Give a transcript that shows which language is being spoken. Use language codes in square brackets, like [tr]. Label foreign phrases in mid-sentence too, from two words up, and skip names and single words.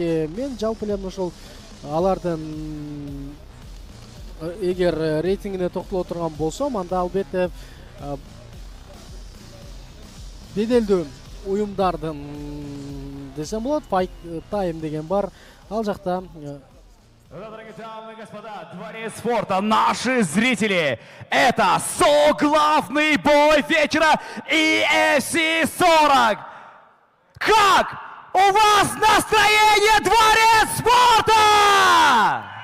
[ky] Мен жалпы эле ушул алардын эгер рейтингине токтоло турган болсом, анда албетте беделдүү уюмдардын десем болот. Fight Time деген бар. Ал жакта [ru] Дорогие дамы и господа, дворец спорта, наши зрители, это соглавный бой вечера EFC 40. Как у вас настроение, дворец спорта?